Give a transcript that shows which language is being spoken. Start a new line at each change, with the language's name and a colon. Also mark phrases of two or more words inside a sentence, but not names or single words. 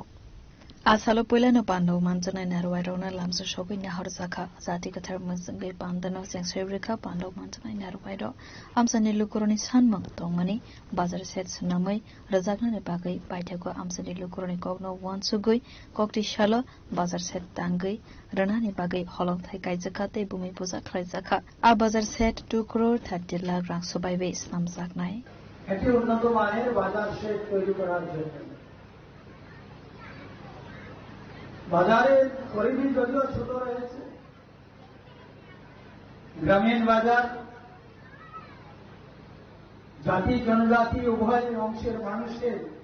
Kok Borok: Asalo Pulano Pando Manzana Narwairona Lamsa Shogi Nahorzaka Zati Katar Mazangai Pandano Sensrika Pando Manzana Narwaido Amsani Lukuroni Sanmang Tongmani Bazar Set Sunamai Razakna Nebagai Baitako Amsani Lukuroni Kogno Wan Sugui Kokti Shalo Bazar Set Tangai Ranani Bagai Holong Thai Kaizakate Bumi Puza Klaizaka A Bazar Set 2 crore 30 lakh rang Sobai Base Namzaknai
Bangla: এটি উন্নত মানের বাজার সেট তৈরি করার জন্য বাজারের পরিধি যদিও ছোট রয়েছে, গ্রামীণ বাজার জাতি জনজাতি উভয় অংশের মানুষের